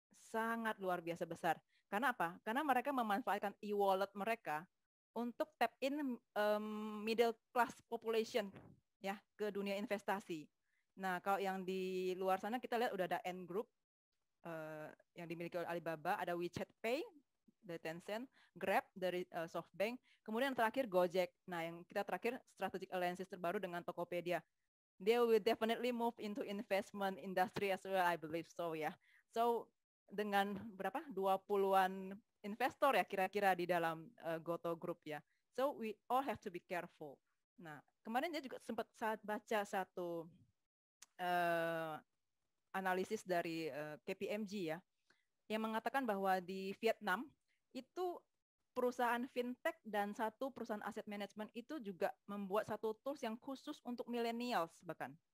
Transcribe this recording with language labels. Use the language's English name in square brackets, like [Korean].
[Indonesian] Sangat luar biasa besar. Karena apa? Karena mereka memanfaatkan e-wallet mereka untuk [English] tap in middle class population [Indonesian] ya ke dunia investasi. Nah, kalau yang di luar sana kita lihat udah ada Ant Group yang dimiliki oleh Alibaba, ada WeChat Pay dari Tencent, Grab dari SoftBank, kemudian yang terakhir Gojek. Nah, yang kita terakhir strategic alliances terbaru dengan Tokopedia. [English] They will definitely move into investment industry as well, I believe so ya. [Indonesian] So dengan berapa 20-an investor ya kira-kira di dalam Goto Group ya. [English] So we all have to be careful. [Indonesian] Nah, kemarin dia juga sempat saat baca satu analisis dari KPMG ya, yang mengatakan bahwa di Vietnam itu perusahaan fintech dan satu perusahaan aset management itu juga membuat satu tools yang khusus untuk millennials bahkan.